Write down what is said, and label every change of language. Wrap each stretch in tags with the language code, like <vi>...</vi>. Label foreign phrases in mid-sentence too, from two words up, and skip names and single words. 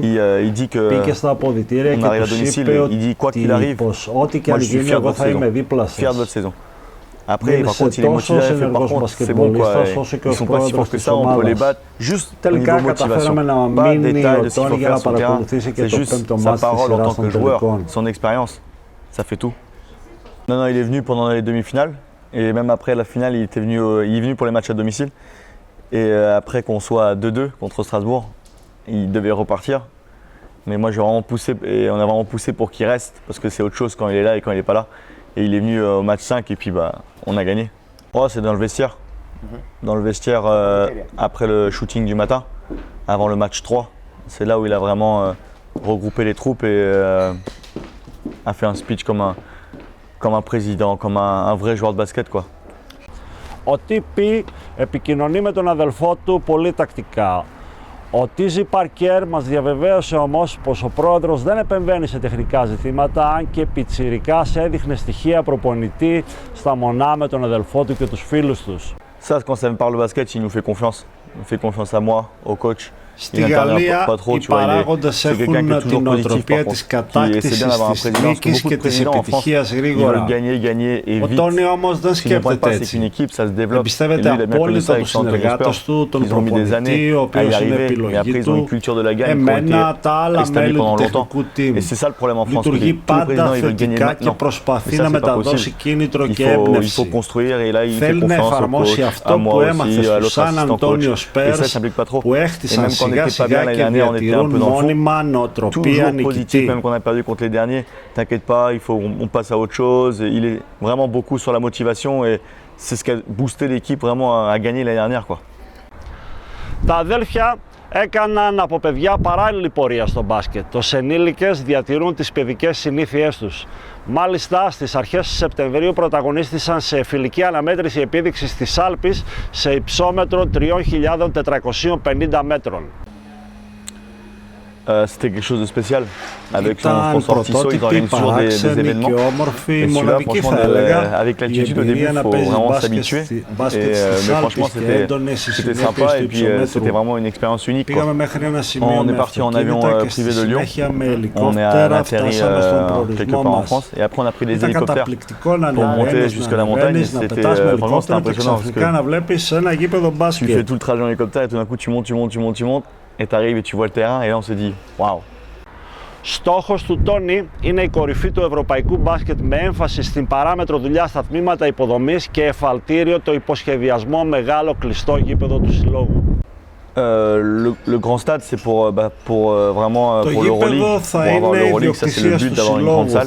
<el>Πήγε στα αποδυτήρια και τους είπε ότι πως ό,τι και αν γίνει, εγώ θα είμαι δίπλα σας. Μίλησε τόσο ως ενεργός μπασκετμπολίστας όσο και ως πρόεδρος της ομάδας. Τελικά καταφέραμε να μείνει ο Τόνι για να παρακολουθήσει και το πέμπτο μάτς της σειράς των τελικών.</el> <fr>Non, non, il est venu pendant les demi-finales et même après la finale, il est venu pour les matchs à domicile. Et après qu'on soit à 2-2 contre Strasbourg, il devait repartir. Mais moi, j'ai vraiment poussé et on a vraiment poussé pour qu'il reste parce que c'est autre chose quand il est là et quand il n'est pas là. Et il est venu au match 5 et puis on a gagné. Oh, c'est dans le vestiaire. Dans le vestiaire après le shooting du matin, avant le match 3. C'est là où il a vraiment regroupé les troupes et a fait un speech comme un président, comme un vrai joueur de basket, quoi.</fr> <el>Ο TP επικοινωνεί με τον αδελφό του πολύ τακτικά. Ο TJ Parker μας διαβεβαίωσε όμως πως ο πρόεδρος δεν επεμβαίνει σε τεχνικά ζητήματα, αν και πιτσιρικάς έδειχνε στοιχεία προπονητή στα μονά με τον αδελφό του και τους φίλους τους.</el> <fr>Ça, quand ça me parle de basket, il nous fait confiance. Il fait confiance à moi, au coach.</fr> <el>Στη Γαλλία οι παράγοντες έχουν την νοοτροπία της κατάκτησης, της νίκης και της επιτυχίας γρήγορα. Ο Τόνι όμως δεν σκέπτεται έτσι. Εμπιστεύεται απόλυτα τους συνεργάτες του, τον προπονητή, ο οποίος είναι επιλογή του, εμένα, τα άλλα μέλη του τεχνικού team. Λειτουργεί πάντα θετικά και προσπαθεί να μεταδώσει κίνητρο και έμπνευση. Θέλει να εφαρμόσει αυτό που έμαθε στους Σαν Αντώνιο Σπέρς, που έχτισαν σιγά σιγά και διατηρούν μόνιμα νοοτροπία νικητή.</el> <fr>Même qu'on a perdu contre les derniers, t'inquiète pas, on passe à autre chose. Il est vraiment beaucoup sur la motivation et c'est ce qui a boosté l'équipe vraiment à gagner l'année dernière, quoi.</fr> <el>Τα αδέλφια έκαναν από παιδιά παράλληλη πορεία στο μπάσκετ. Ως ενήλικες διατηρούν τις παιδικές συνήθειές τους. Μάλιστα, στις αρχές Σεπτεμβρίου πρωταγωνίστησαν σε φιλική αναμέτρηση επίδειξης της Άλπης σε υψόμετρο 3.450 μέτρων.</el> <fr>C'était quelque chose de spécial. Avec son sponsor Tissot, ils organisent toujours des événements. Et celui-là, franchement, avec l'altitude au début, il faut vraiment s'habituer. Mais franchement, c'était sympa et puis c'était vraiment une expérience unique, quoi. On est parti en avion privé de Lyon. On est atterri quelque part en France. Et après, on a pris des hélicoptères pour monter jusqu'à la montagne. Franchement, c'était impressionnant parce que tu fais tout le trajet en hélicoptère et tout d'un coup, tu montes. Et tu arrives et tu vois le terrain et là on se dit waouh.</fr> <el>Στόχος του Τόνι είναι η κορυφή του ευρωπαϊκού μπάσκετ με έμφαση στην παράμετρο δουλειά στα τμήματα υποδομής και εφαλτήριο το υποσχεδιασμό μεγάλο κλειστό γήπεδο του συλλόγου.</el> <fr>Le grand stade, c'est pour vraiment pour l'Euroleague, pour avoir l'Euroleague, ça c'est le but d'avoir une grande salle.</fr>